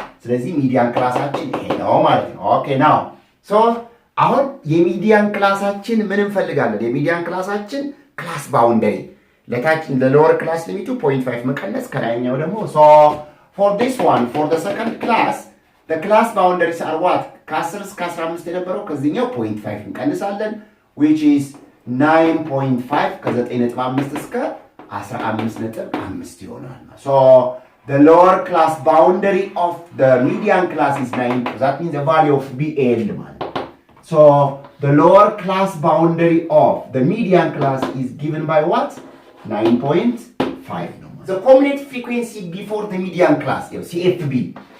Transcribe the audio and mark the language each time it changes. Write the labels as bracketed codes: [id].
[am] ስለዚህ ሚዲያን ክላሳችን ይሄ ነው ማለት ነው። [en] Okay, now so [am] አሁን የሚዲያን ክላሳችን ምን እንፈልጋለን? የሚዲያን ክላሳችን ክላስ ባውንደሪ ለታችን ለሎወር ክላስ ሊሚቱ 0.5 መቀነስ ከላይኛው ደግሞ [en] so for this one, for the second class, the class boundaries are what? [am] ከ10 እስከ 15 የነበረው ከዚህኛው 0.5 እንቀንሳለን [en] which is 9.5 [am] ከ9.5 እስከ 15.5 ይሆናል። So [en] the lower class boundary of the median class is 9. That means the value of BL. So the lower class boundary of the median class is given by what? 9.5. The cumulative frequency before the median class, CFB.